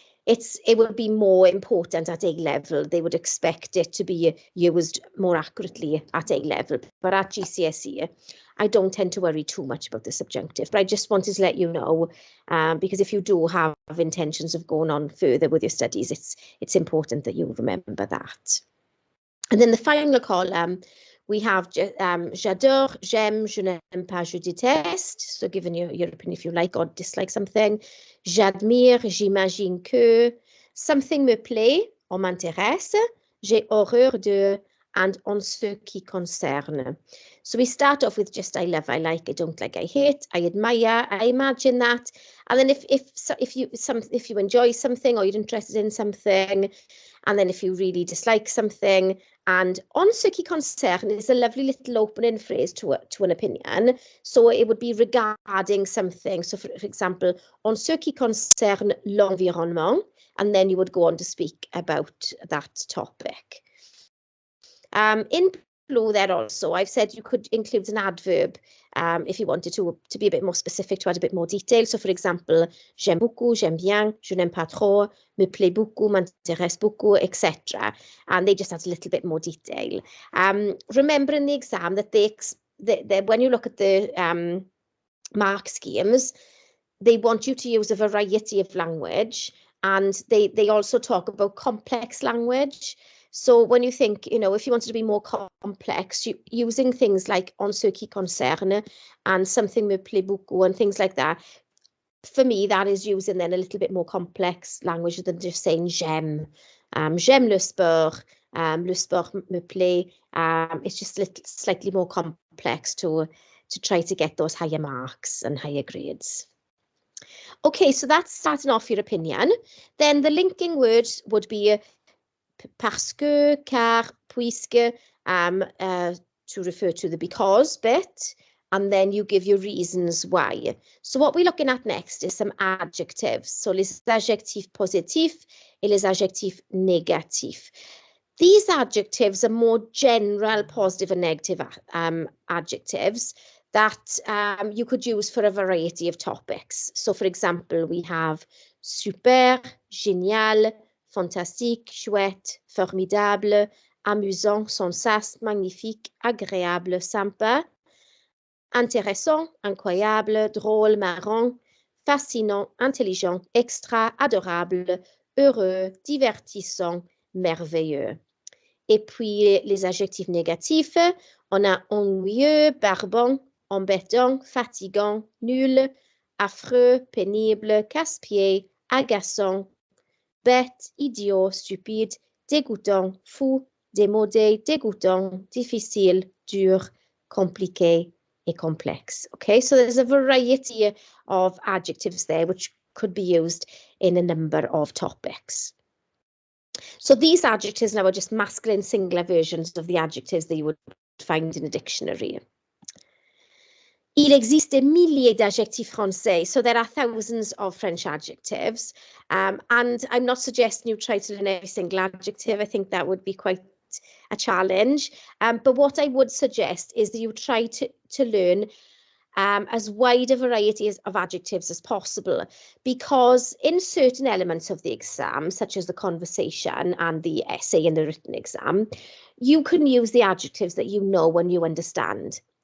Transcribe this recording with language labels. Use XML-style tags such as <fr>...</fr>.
<en>it would be more important at A level. They would expect it to be used more accurately at A level. But at GCSE, I don't tend to worry too much about the subjunctive. But I just wanted to let you know, because if you do have intentions of going on further with your studies, it's important that you remember that. And then the final column, we have</en> <fr>j'adore, j'aime, je n'aime pas, je déteste.</fr> <en>So given your opinion if you like or dislike something.</en> <fr>J'admire, j'imagine que. Something me plaît, on m'intéresse. J'ai horreur de, and en ce qui concerne.</fr> <en>So we start off with just I love, I like, I don't like, I hate, I admire, I imagine that. And then if you enjoy something or you're interested in something, and then if you really dislike something, and</en> <fr>en ce qui concerne</fr> <en>is a lovely little opening phrase to an opinion. So it would be regarding something. So for example,</en> <fr>en ce qui concerne l'environnement,</fr> <en>and then you would go on to speak about that topic. In blue there also, I've said you could include an adverb if you wanted to be a bit more specific, to add a bit more detail. So for example,</en> <fr>j'aime beaucoup, j'aime bien, je n'aime pas trop, me plaît beaucoup, m'intéresse beaucoup, etc.</fr> <en>And they just add a little bit more detail. Remember in the exam that when you look at the mark schemes, they want you to use a variety of language, and they also talk about complex language. So when you think, if you wanted to be more complex, using things like</en> <fr>en ce qui concerne</fr> <en>and something</en> <fr>me plaît beaucoup</fr> <en>and things like that, for me, that is using then a little bit more complex language than just saying j'aime.</en> <fr>J'aime le sport me plaît.</fr> <en>It's just slightly more complex to try to get those higher marks and higher grades. Okay, so that's starting off your opinion. Then the linking words would be</en> <fr>parce que, car, puisque,</fr> <en>to refer to the because bit, and then you give your reasons why. So what we're looking at next is some adjectives.</en> <fr>So les adjectifs positifs et les adjectifs négatifs.</fr> <en>These adjectives are more general positive and negative adjectives that you could use for a variety of topics. So for example, we have</en> <fr>super, génial, fantastique, chouette, formidable, amusant, sensace, magnifique, agréable, sympa, intéressant, incroyable, drôle, marrant, fascinant, intelligent, extra, adorable, heureux, divertissant, merveilleux. Et puis les adjectifs négatifs, on a ennuyeux, barbant, embêtant, fatigant, nul, affreux, pénible, casse-pied, agaçant, bête, idiot, stupide, dégoûtant, fou, démodé, dégoûtant, difficile, dur, compliqué, et complex.</fr> <en>Okay, so there's a variety of adjectives there which could be used in a number of topics. So these adjectives now are just masculine singular versions of the adjectives that you would find in a dictionary.</en> <fr>Il existe des milliers d'adjectifs français,</fr> <en>so there are thousands of French adjectives, and I'm not suggesting you try to learn every single adjective. I think that would be quite a challenge, but what I would suggest is that you try to learn as wide a variety of adjectives as possible, because in certain elements of the exam, such as the conversation and the essay and the written exam, you can use the adjectives that you know and you understand.</en>